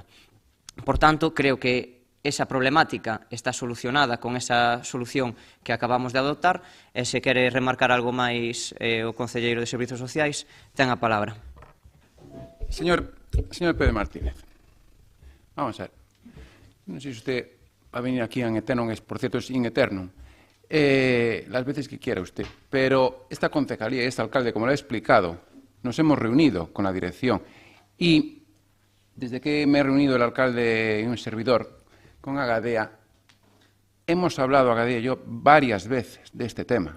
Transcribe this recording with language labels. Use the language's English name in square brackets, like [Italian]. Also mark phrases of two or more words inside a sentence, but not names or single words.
[Galician] Por tanto, creo que esa problemática está solucionada con esa solución que acabamos de adoptar e se quere remarcar algo máis o concelleiro de Servizos Sociais, ten a palabra. [Spanish] Señor Pedro Martínez, vamos a ver. [Galician] Non sei se [Spanish] usted va a venir aquí en eterno, por cierto, es in eterno, las veces que quiera usted, pero esta concejalía y este alcalde, como lo he explicado, nos hemos reunido con la dirección y desde que me he reunido el alcalde y un servidor con Agadea, hemos hablado, Agadea y yo, varias veces de este tema.